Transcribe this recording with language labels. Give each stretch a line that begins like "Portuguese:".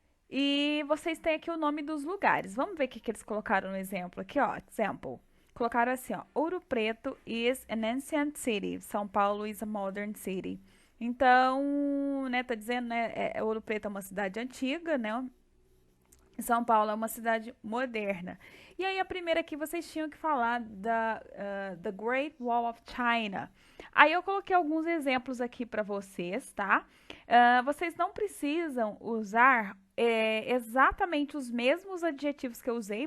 Portuguese: E vocês têm aqui o nome dos lugares. Vamos ver o que eles colocaram no exemplo aqui, ó. Example. Colocaram assim, ó.
English: Ouro Preto is an ancient city. São Paulo is a modern city.
Portuguese: Então, né, tá dizendo, né, Ouro Preto é uma cidade antiga, né? São Paulo é uma cidade moderna. E aí, a primeira aqui, vocês tinham que falar da The Great Wall of China. Aí, eu coloquei alguns exemplos aqui para vocês, tá? Vocês não precisam usar exatamente os mesmos adjetivos que eu usei.